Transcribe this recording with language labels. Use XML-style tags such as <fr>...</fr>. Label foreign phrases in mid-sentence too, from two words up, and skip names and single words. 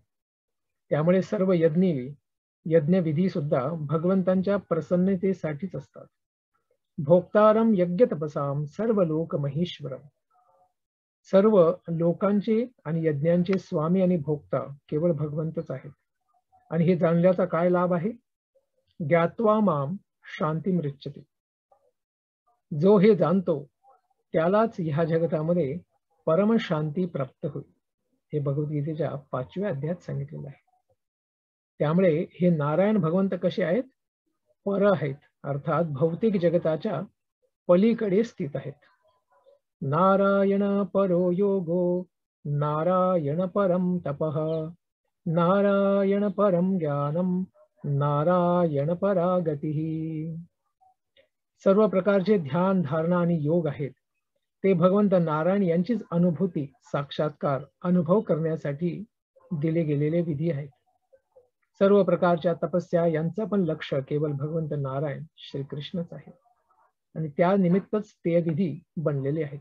<mr>त्यामुळे सर्व यज्ञविधी सुद्धा भगवंतांच्या प्रसन्नतेसाठीच असतात.</mr> <sa>भोक्तारम यज्ञ तपसाम सर्व लोक महेश्वरम,</sa> <mr>सर्व लोकांचे आणि यज्ञांचे स्वामी आणि भोक्ता केवळ भगवंतच आहेत. आणि हे जाणल्याचा काय लाभ आहे?</mr> <sa>ज्ञात्वा माम शांती मृच्छते,</sa> <mr>जो हे जाणतो त्यालाच ह्या जगतामध्ये परमशांती प्राप्त होईल, हे भगवद्गीतेच्या 5व्या अध्यायात सांगितलेलं आहे. त्यामुळे हे नारायण भगवंत कसे आहेत? पर आहेत, अर्थात भौतिक जगताच्या पलीकडे स्थित आहेत.</mr> <sa>नारायण परो योगो नारायण परम तपः नारायण परम ज्ञानम नारायण परा गतिः.</sa> <mr>सर्व प्रकारचे ध्यान, धारणा आणि योग आहेत ते भगवंत नारायण यांचीच अनुभूती, साक्षात्कार, अनुभव करण्यासाठी दिले गेलेले विधी आहेत. सर्व प्रकारच्या तपस्या यांचं पण लक्ष केवळ भगवंत नारायण श्रीकृष्णच आहे आणि त्या निमित्तच ते विधी बनलेले आहेत.</mr>